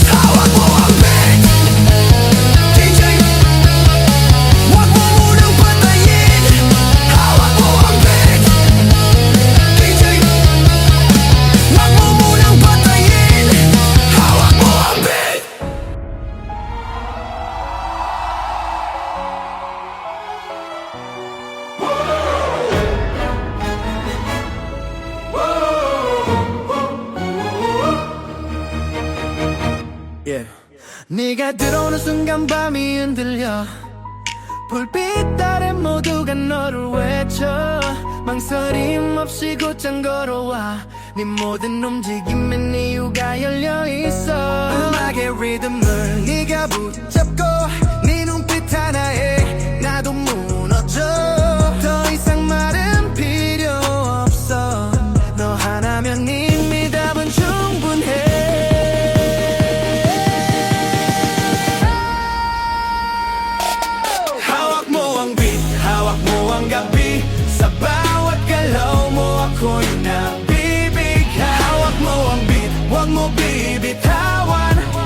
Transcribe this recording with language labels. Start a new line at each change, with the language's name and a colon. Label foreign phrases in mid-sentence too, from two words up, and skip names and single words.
Filipino: Hawak mo ang beat, DJ, wag mo munang patayin. Hawak mo ang beat, DJ, wag mo munang patayin. Hawak mo ang beat. Yeah.
Korean: 네가 들어오는 순간 밤이 흔들려. 불빛 아래 모두가 너를 외쳐. 망설임 없이 곧장 걸어와. 네 모든 움직임엔 이유가 열려있어. 음악의 리듬을 네가 붙잡고 네 눈빛 하나에 나도 무너져. 더 이상 말은 필요 없어. 너 하나면 이미 답은 충분해.
Filipino: Hawak mo ang beat, hawak mo ang gabi. Sa bawat galaw mo, ako'y nabibigha. Hawak mo ang beat, wag mo bibitawan.